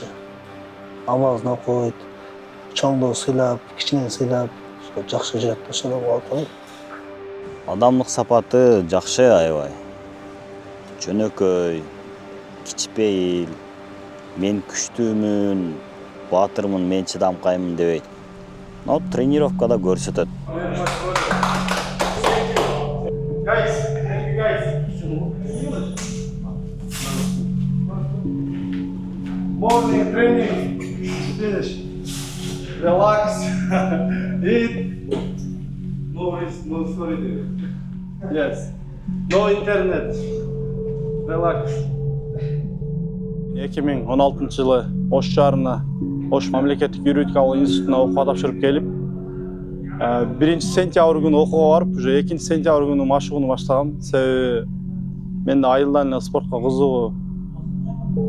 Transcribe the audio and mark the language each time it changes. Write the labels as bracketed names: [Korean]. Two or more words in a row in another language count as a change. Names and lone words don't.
[Kyrgyz] Намазын окуйт, чоңду сыйлап, кичинени сыйлап, жакшы жүрөт. Ошондон болот. Адамдык сапаты жакшы аябай. Жөнөкөй, кичпейил, мен күчтүүмүн, баатырмын, мен чыдамкаймын дебейт. Но тренировкада көрсөтөт. [English] Morning training, finish, relax, eat, no risk, no story there. Yes, no internet, relax. [Kyrgyz] 2016-жылы Ош шаарына, Ош мамлекеттик юридикалык институтуна окууга тапшырып келип, 1 сентябрь күнү окууга барып, уже 2 сентябрь күнү машыгууну баштагам. Себеби менде айылдан эле спортко кызыгчумун аябай.